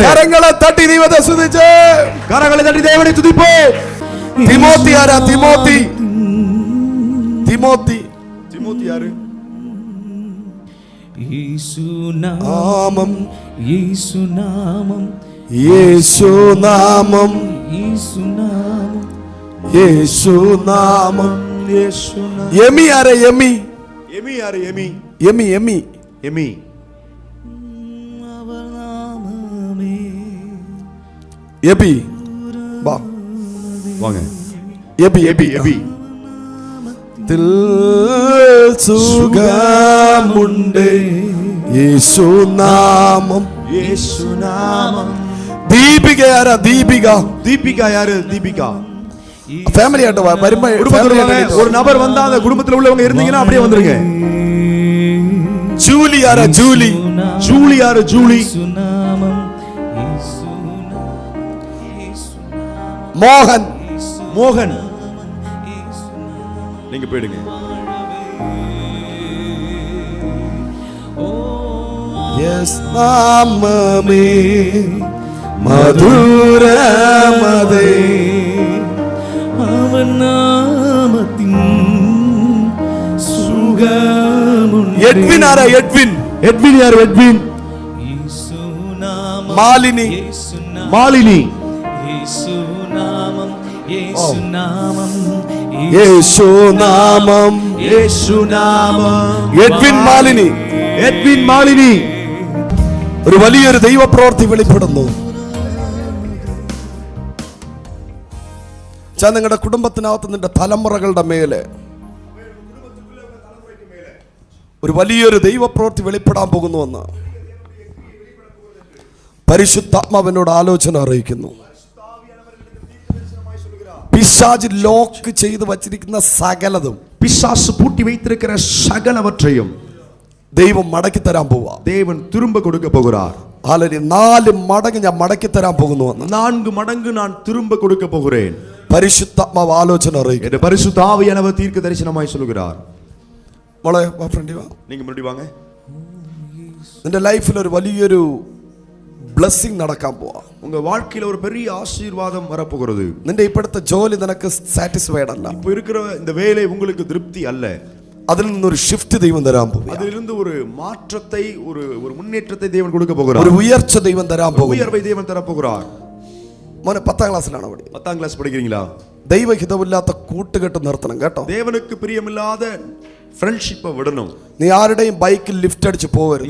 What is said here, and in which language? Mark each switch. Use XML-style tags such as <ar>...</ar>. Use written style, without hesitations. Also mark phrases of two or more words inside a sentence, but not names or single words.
<ml>കരങ്ങളെ തട്ടി ദൈവത്തെ സ്തുതിച്ച്,</ml> <ta>கரங்களை தட்டி தேவனை துதிப்போம்.</ta> <ml>തിമോത്തി ആരാ? തിമോത്തി</ml> <ta>யாரு?</ta> <ml>യേശുനാമം, യേശുനാമം, യേശുനാമം, യേശുനാമം, യേശുനാമം. യേശുനാമം. യമി ആരാ? യമി</ml> <ta>யாரு? எமி.</ta> <ml>അവർ നാമമേ എബി വാ,</ml> <ta>வாங்க.</ta> <ml>എബി</ml> <ta>எபி.</ta> <ml>തിൽ സുഖമുണ്ട് യേശുനാമം. യേശുനാമം. ദീപിക ആരാ?</ml> <ta>தீபிகா யாரு? தீபிகா.</ta> <ml>ഫാമിലി ആയിട്ട് വരുമ്പോ</ml> <ta>ஒரு நபர் வந்தா அந்த குடும்பத்தில் உள்ளவங்க இருந்தீங்கன்னா அப்படியே வந்துருங்க.</ta> <ml>ജൂലി ആരാ? ജൂലി</ml> <ta>யாரு? ஜூலி.</ta> <ml>യേശുനാമം, മോഹൻ</ml> <ta>மோகன். நீங்க போயிடுங்க.</ta> <ml>യെസ് നാമമേ മധുരമതേ. അവൻ നാമത്തിൻ സുഖമുണ്ട്. എഡ്വിൻ ആരാ? എഡ്വിൻ</ml> <ta>யாரு? எட்வின்.</ta> <ml>യേശുനാമം, മാലിനി യേശുനാമം,</ml> <ta>மாலினி.</ta> <ml>യേശുനാമം, യേശുനാമം, യേശുനാമം. യേശുനാമം. എഡ്വിൻ മാലിനി. എഡ്വിൻ മാലിനി. ഒരു വലിയൊരു ദൈവപ്രവൃത്തി വെളിപ്പെടുന്നു. നിങ്ങളുടെ കുടുംബത്തിനകത്ത് നിന്റെ തലമുറകളുടെ മേലെ ഒരു വലിയൊരു ദൈവപ്രവൃത്തി വെളിപ്പെടാൻ പോകുന്നുവെന്ന് പരിശുദ്ധാത്മാവിനോട് ആലോചന അറിയിക്കുന്നു. പിശാച് ലോക്ക് ചെയ്ത് വച്ചിരിക്കുന്ന സകലതും,</ml> <ta>பிசாசு பூட்டி வைத்திருக்கிற சகலவற்றையும்</ta> <ml>ദൈവം മടക്കി തരാൻ പോവാ.</ml> <ta>தேவன் திரும்ப கொடுக்க போகிறார்.</ta> <ml>ഹല്ലേലൂയ 4 മടങ്ങ് ഞാൻ മടക്കി തരാൻ പോകുന്നു എന്ന്</ml> <ta>4 மடங்கு நான் திரும்ப கொடுக்க போகிறேன்.</ta> <ml>പരിശുദ്ധാത്മാവ് ആലോചന അറിയിക്കും.</ml> <ta>என்ற பரிசுத்த ஆவியானவர் தீர்க்க தரிசனமாய் சொல்கிறார்.</ta> <ml>മോളെ വാ ഫ്രണ്ടി വാ.</ml> <ta>நீங்க முன்னாடி வாங்க.</ta> <ml>നിന്റെ ലൈഫിൽ ഒരു വലിയൊരു ബ്ലെസ്സിംഗ് നടക്കാൻ പോവാ.</ml> <ta>உங்க வாழ்க்கையில ஒரு பெரிய ஆசீர்வாதம் வரப்போகிறது.</ta> <ml>നിന്റെ ഇപ്പോഴത്തെ ജോലി നിനക്ക് സാറ്റിസ്ഫൈഡ് അല്ല.</ml> <ta>இப்போ இருக்கிற இந்த வேலை உங்களுக்கு திருப்தி அல்ல.</ta> <ml>അതിൽ നിന്നൊരു ഷിഫ്റ്റ് ദൈവം തരാൻ പോകുന്നു.</ml> <ta>அதிலிருந்து ஒரு மாற்றத்தை ஒரு முன்னேற்றத்தை தேவன் கொடுக்க போகிறார்.</ta> <ml>ഒരു ഉയർച്ച ദൈവം തരാൻ പോകുന്നു.</ml> <ta>உயர்வை தேவன் தர போகிறார்.</ta> <ml>മോനെ 10ാം ക്ലാസ്സിലാണ് അവിടെ.</ml> <ta>10ஆம் கிளாஸ் படிக்கிறீங்களா?</ta> <ml>ദൈവഹിതമില്ലാത്ത കൂട്ടുകെട്ട് നിർത്തണം കേട്ടോ.</ml> <ta>தேவனுக்கு பிரியமில்லாத ஃப்ரெண்ட்ஷிப்பை விடணும்.</ta> <ml>നീ ആരുടെയും ബൈക്കിൽ ലിഫ്റ്റ് അടിച്ച് പോവരുത്.</ml>